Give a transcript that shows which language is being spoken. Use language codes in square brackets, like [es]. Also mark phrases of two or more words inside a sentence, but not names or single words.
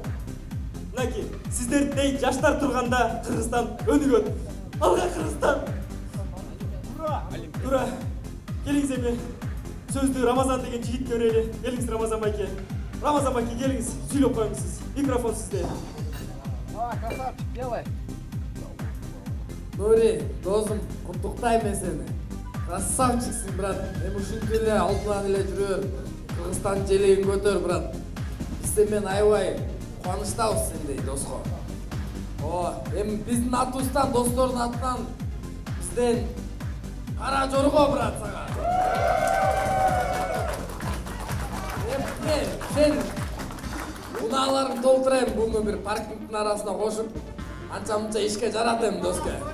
[ky] Мынакей, сиздердей жаштар турганда Кыргызстан өнүгөт. Алга Кыргызстан! Ура! Келиңиз эми. Сөздү Рамазан деген жигитке берели. Келиңиз Рамазан байке. Рамазан байке келиңиз, сүйлөп коюңуз сиз. Микрофон сизде. [ru] красавчик, делай. [kk] Нури, досым, құттықтаймын сені. [ky] Красавчиксің, брат. Мен ушинтип эле алдынан эле жүрөр. Кыргызстан желегин көтөр, брат. Биз сенен аябай кубанычтабыз сендей доско. Эми биздин атыбыздан, достордун атынан бизден кара жорго, брат, сага. Сен унааларыңды толтурайын, буну бир паркингдин арасына кошуп, анча-мынча ишке жарат эми доска.